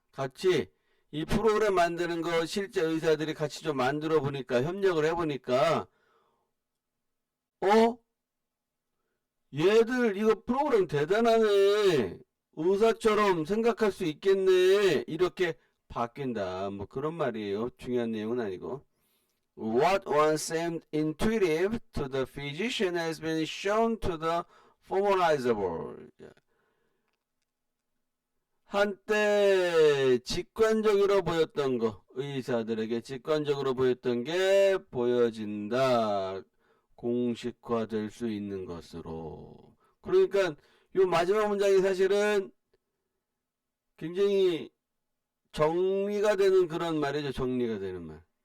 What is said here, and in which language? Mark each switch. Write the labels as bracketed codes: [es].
[ko] 같이 이 프로그램 만드는 거 실제 의사들이 같이 좀 만들어 보니까 협력을 해보니까 얘들 이거 프로그램 대단하네. 의사처럼 생각할 수 있겠네. 이렇게 바뀐다. 뭐 그런 말이에요. 중요한 내용은 아니고. [en] What once seemed intuitive to the physician has been shown to the formalizable. [ko] 한때 직관적으로 보였던 거, 의사들에게 직관적으로 보였던 게 보여진다. 공식화될 수 있는 것으로. 그러니까 요 마지막 문장이 사실은 굉장히 정리가 되는 그런 말이죠. 정리가 되는 말.